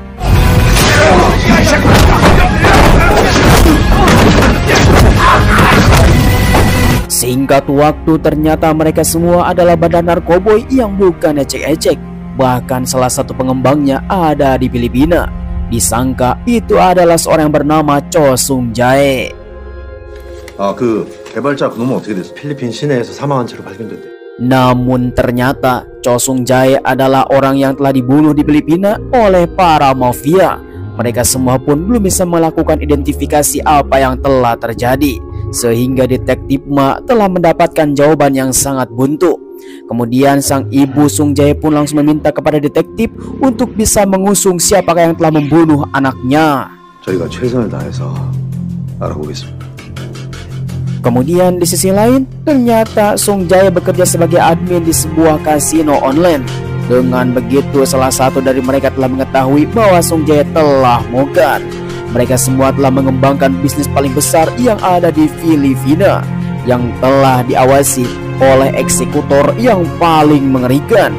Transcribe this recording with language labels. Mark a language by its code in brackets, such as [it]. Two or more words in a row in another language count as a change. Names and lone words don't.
[id] Singkat waktu, ternyata mereka semua adalah bandar narkoboy yang bukan ecek-ecek. Bahkan salah satu pengembangnya ada di Filipina. Disangka itu adalah seorang yang bernama Cho Sung Jae. [ko] 개발자 그놈은 어떻게 됐어? 필리핀 시내에서 사망한 채로 발견됐대. [id] Namun ternyata Cho Sung Jae adalah orang yang telah dibunuh di Filipina oleh para mafia. Mereka semua pun belum bisa melakukan identifikasi apa yang telah terjadi, sehingga Detektif Ma telah mendapatkan jawaban yang sangat buntu. Kemudian sang ibu Sung Jae pun langsung meminta kepada detektif untuk bisa mengusung siapakah yang telah membunuh anaknya. [ko] 저희가 최선을 다해서 알아보겠습니다. [id] Kemudian di sisi lain, ternyata Sung Jae bekerja sebagai admin di sebuah kasino online. Dengan begitu, salah satu dari mereka telah mengetahui bahwa Sung Jae telah mogat. Mereka semua telah mengembangkan bisnis paling besar yang ada di Filipina, yang telah diawasi oleh eksekutor yang paling mengerikan.